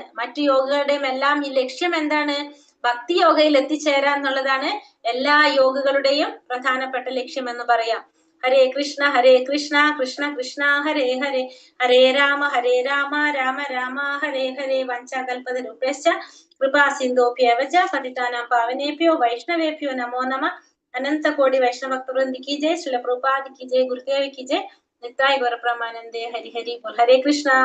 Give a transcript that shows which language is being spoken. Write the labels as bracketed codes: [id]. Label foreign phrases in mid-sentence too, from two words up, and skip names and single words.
[ml] മറ്റു യോഗങ്ങളുടെയും എല്ലാം ഈ ലക്ഷ്യം എന്താണ്? ഭക്തി യോഗയിൽ എത്തിച്ചേരാന്നുള്ളതാണ് എല്ലാ യോഗകളുടെയും പ്രധാനപ്പെട്ട ലക്ഷ്യം എന്ന് പറയാം. [sa] ഹരേ കൃഷ്ണ കൃഷ്ണ കൃഷ്ണ ഹരേ ഹരേ, ഹരേ രാമ രാമ രാമ ഹരേ ഹരേ. വഞ്ചാകൽപതരുഭ്യശ്ച കൃപാ സിന്ധോഭ്യേവ ച പതിതാനാം പാവനേഭ്യോ വൈഷ്ണവേഭ്യോ നമോ നമഃ. [hi] अनन्त कोटि वैष्णवभक्तवृन्द की जय, श्रील प्रभुपाद की जय, गुरुदेव की जय, निताय गौर प्रेमानंदे, हरि हरि बोल. हरे कृष्णा.